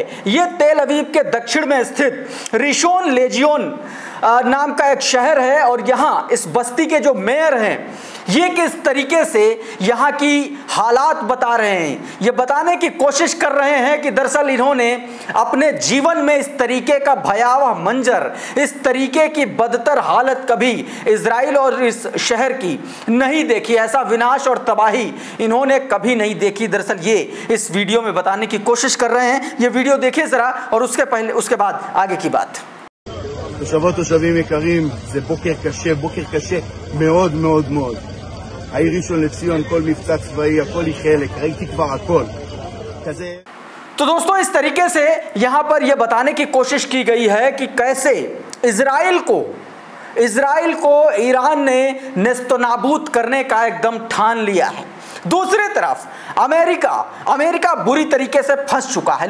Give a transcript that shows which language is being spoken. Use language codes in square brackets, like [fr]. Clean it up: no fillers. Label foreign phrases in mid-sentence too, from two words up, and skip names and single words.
[hi] ये तेल अवीव के दक्षिण में स्थित रिशोन लेजियोन नाम का एक शहर है और यहाँ इस बस्ती के जो मेयर हैं ये किस तरीके से यहाँ की हालात बता रहे हैं, ये बताने की कोशिश कर रहे हैं कि दरअसल इन्होंने अपने जीवन में इस तरीके का भयावह मंजर, इस तरीके की बदतर हालत कभी इजराइल और इस शहर की नहीं देखी। ऐसा विनाश और तबाही इन्होंने कभी नहीं देखी। दरअसल ये इस वीडियो में बताने की कोशिश कर रहे हैं। ये वीडियो देखिए जरा और उसके बाद आगे की बात। [he] תושבות תושבים יקרים, זה בוקר קשה מאוד מאוד מאוד. העיר ראשון לציון, כל מבצע צבאי, הכל היא חלק, ראיתי כבר הכל. כזה... [hi] तो दोस्तों, इस तरीके से यहां पर यह बताने की कोशिश की गई है कि कैसे इजराइल को ईरान ने नेस्तनाबूद करने का एकदम ठान लिया है। दूसरी तरफ अमेरिका बुरी तरीके से फंस चुका है।